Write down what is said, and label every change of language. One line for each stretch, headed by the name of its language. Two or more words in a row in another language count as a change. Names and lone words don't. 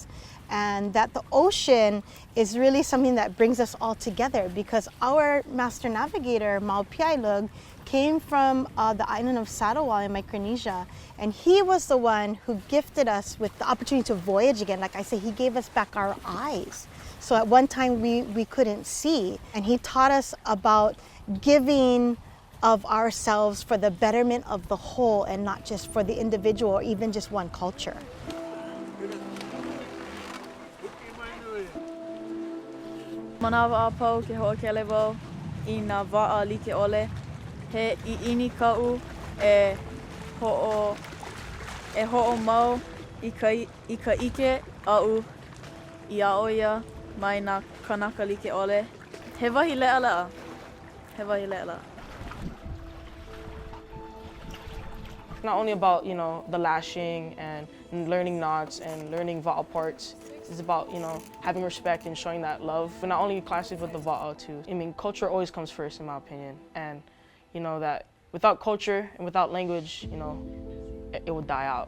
English: And that the ocean is really something that brings us all together, because our master navigator, Maupiailug, came from the island of Sarawak in Micronesia, and he was the one who gifted us with the opportunity to voyage again. Like I say, he gave us back our eyes. So at one time we couldn't see, and he taught us about giving of ourselves for the betterment of the whole and not just for the individual or even just one culture.
Hawaiian: Manawa apau ke ho'okelewo I nā wa'a like ole. He iini ka'u e ho'o mau I ka ike a'u I a'oia mai nā kanaka like ole. He wahi le'ala'a. He wahi le'ala'a.
English: Not only about, the lashing and learning knots and learning va'a parts. It's about, having respect and showing that love. But not only classes with the va'a too. I mean, culture always comes first in my opinion. And, that without culture and without language, it will die out.